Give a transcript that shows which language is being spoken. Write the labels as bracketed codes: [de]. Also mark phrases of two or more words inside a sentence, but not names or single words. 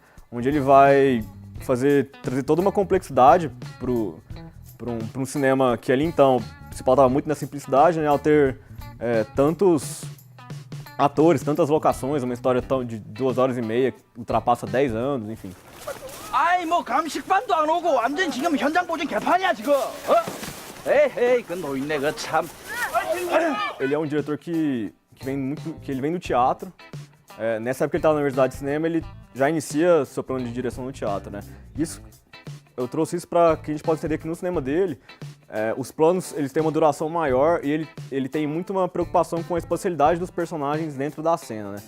[pt] Onde ele vai trazer toda uma complexidade para um cinema que ali então se pautava muito na simplicidade, né? Ao ter tantos atores, tantas locações, uma história de 2h30, que ultrapassa 10 anos, enfim. [ko] 아이 뭐 감식반도 안 오고 완전 지금 현장 보증 개판이야 지금. 에이 그 노인네 그 참. [pt] Ele é um diretor que ele vem do teatro. Nessa época que ele estava na Universidade de Cinema, ele já inicia seu plano de direção no teatro, né? Eu trouxe isso para que a gente possa entender que no cinema dele, os planos eles têm uma duração maior e ele tem muito uma preocupação com a espacialidade dos personagens dentro da cena, né?